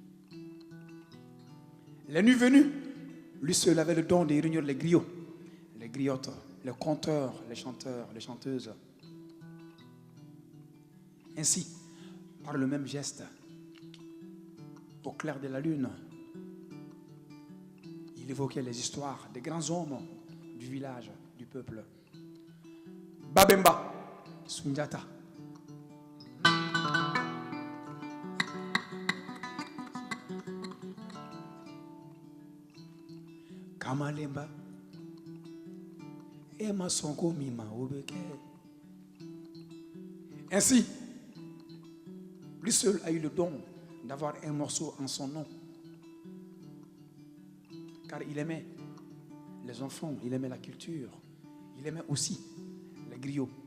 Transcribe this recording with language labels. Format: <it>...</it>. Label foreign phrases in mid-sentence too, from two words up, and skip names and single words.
<fr>Les nuits venues, lui seul avait le don de réunir les griots, les griottes, les conteurs, les chanteurs, les chanteuses. Ainsi, par le même geste, au clair de la lune, il évoquait les histoires des grands hommes du village, du peuple. Babemba, Sundiata. Kamalemba, Emma Sonko Mima Obeke. Ainsi, lui seul a eu le don d'avoir un morceau en son nom. Car il aimait les enfants, il aimait la culture, il aimait aussi les griots.</fr>